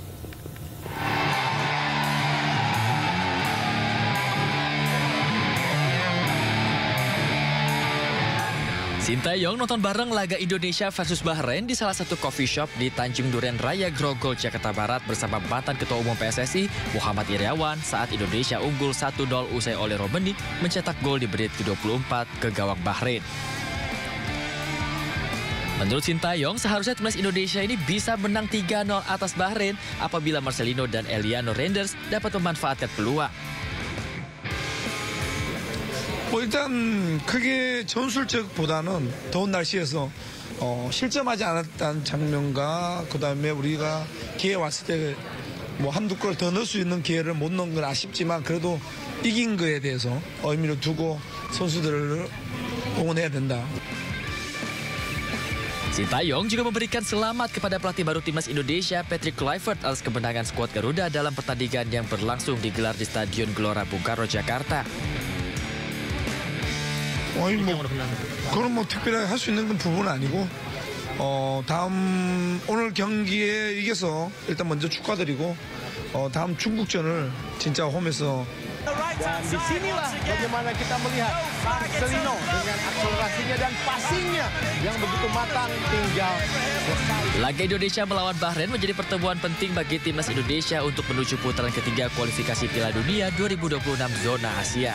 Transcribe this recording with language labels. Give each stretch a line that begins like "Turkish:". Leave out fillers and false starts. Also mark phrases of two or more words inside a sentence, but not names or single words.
Indonesian: Shin Tae-yong nonton bareng laga Indonesia versus Bahrain di salah satu
English: coffee shop
Indonesian: di Tanjung Duren Raya, Grogol, Jakarta Barat bersama mantan Ketua Umum PSSI Muhammad Iryawan saat Indonesia unggul 1-0 usai Ole Romeni mencetak gol di menit ke-24 ke gawang Bahrain. Menurut Shin Tae-yong, seharusnya timnas Indonesia ini bisa menang 3-0 atas Bahrain apabila Marcelino dan Eliano Reinders dapat memanfaatkan peluang.
Korean: 일단 크게 전술적보다는 더운 날씨에서 실점하지 않았다는 장면과 그다음에 우리가 기회 왔을 때 뭐 한두 골 더 넣을 수 있는 기회를 못 넣은 건 아쉽지만 그래도 이긴 거에 대해서 의미를 두고 선수들을 응원해야 된다.
Indonesian: Shin Tae-yong juga memberikan selamat kepada pelatih baru timnas Indonesia Patrick Kluivert atas kemenangan skuad Garuda dalam pertandingan yang berlangsung digelar di Stadion Gelora Bung Karno, Jakarta.
Korean: 그건 뭐 특별하게 할 수 있는 건 부분은 아니고 다음 오늘 경기에 이겨서 일단 먼저 축하드리고 다음 중국전을 진짜 홈에서
Indonesian: Dan disinilah bagaimana kita melihat Marcelino dengan akselerasinya dan passingnya yang begitu matang, tinggal selesai. Laga Indonesia melawan Bahrain menjadi pertemuan penting bagi timnas Indonesia untuk menuju putaran ketiga kualifikasi Piala Dunia 2026 zona Asia.